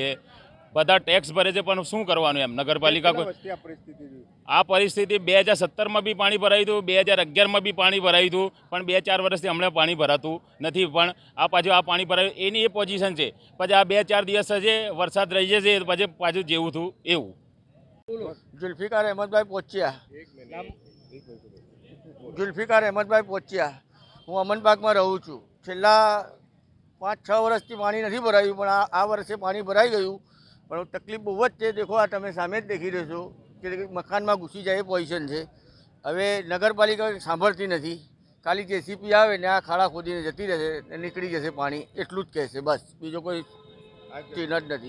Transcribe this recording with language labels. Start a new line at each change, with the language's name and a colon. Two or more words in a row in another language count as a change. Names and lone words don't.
Gujarati: બધા ટેક્સ ભરે છે પણ શું કરવાનું એમ નગરપાલિકા આ પરિસ્થિતિ 2017માં બી પાણી ભરાયું હતું, 2011માં બી પાણી ભરાયું હતું, પણ 2-4 વર્ષથી હમણાં પાણી ભરાતું નથી। પણ આ પાછું આ પાણી ભરાયું એની એ પોઝિશન છે। પછી આ 2-4 દિવસ છે વરસાદ રહી જશે, પછી પાછું જેવું થયું એવું। जुल्फिकार अहमदभाई पोचिया। जुल्फिकार अहमदभाई पोचिया। હું અમન પાર્કમાં રહું છું। છેલ્લા 5-6 વર્ષથી પાણી નથી ભરાયું, પણ આ વર્ષે પાણી ભરાઈ ગયું। પણ તકલીફ બહુ જ છે। દેખો, આ તમે સામે જ દેખી રહ્યો છો કે મકાનમાં ઘૂસી જાય એ પોઝિશન છે। હવે નગરપાલિકા સાંભળતી નથી। ખાલી JCB આવે ને આ ખાડા ખોદીને જતી રહેશે ને નીકળી જશે પાણી, એટલું જ કહેશે બસ, બીજો કોઈ ચિહ્ન જ નથી।